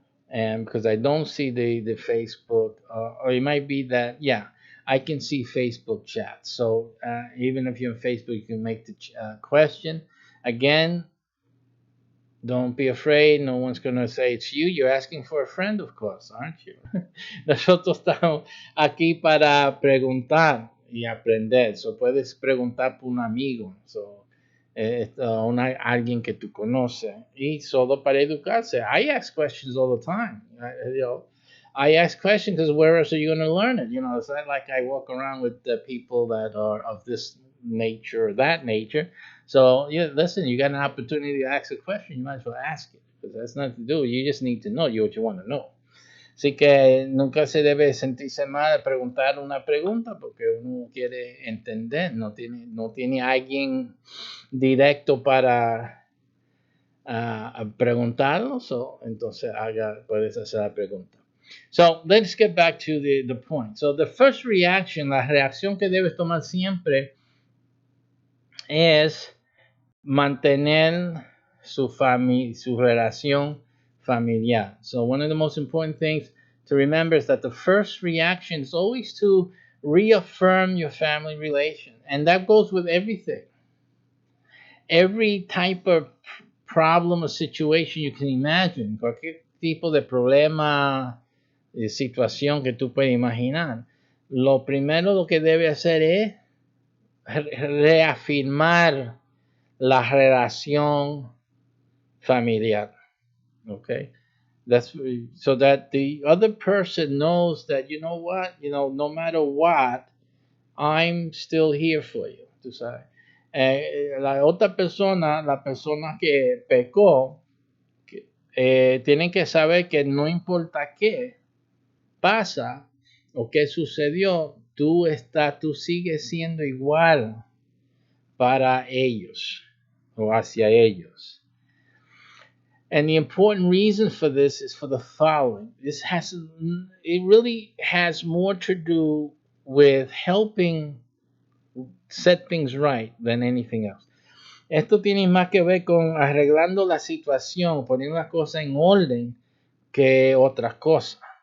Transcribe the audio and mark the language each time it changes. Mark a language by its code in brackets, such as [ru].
[en] And because I don't see the Facebook, or it might be that, yeah, I can see Facebook chat. So even if you're on Facebook, you can make the question. Again, don't be afraid. No one's going to say it's you. You're asking for a friend, of course, aren't you? [es] Nosotros estamos aquí para preguntar y aprender. So puedes preguntar por un amigo. So, alguien que tú conoces. Y solo para educarse. [en] I ask questions all the time. I ask questions because where else are you going to learn it? It's not like I walk around with people that are of this nature or that nature. So, yeah, listen, you got an opportunity to ask a question, you might as well ask it, because that's nothing to do. You just need to know what you want to know. [es] Así que nunca se debe sentirse mal de preguntar una pregunta, porque uno quiere entender, no tiene alguien directo para preguntarlo, entonces puedes hacer la pregunta. [en] So, let's get back to the point. [es] So, [en] the first reaction, [es] la reacción que debes tomar siempre es mantener su relación familiar. [en] So one of the most important things to remember is that the first reaction is always to reaffirm your family relation. And that goes with everything. Every type of problem or situation you can imagine, [es] cualquier tipo de problema, situación que tú puedes imaginar, lo primero lo que debe hacer es reafirmar la relación familiar. [en] Okay, that's so that the other person knows that, you know what, no matter what, I'm still here for you. [es] Tú sabes. La otra persona, la persona que pecó, tienen que saber que no importa qué pasa o qué sucedió, tú sigues siendo igual para ellos o hacia ellos. [en] And the important reason for this is for the following. It really has more to do with helping set things right than anything else. [es] Esto tiene más que ver con arreglando la situación, poniendo las cosas en orden, que otras cosas.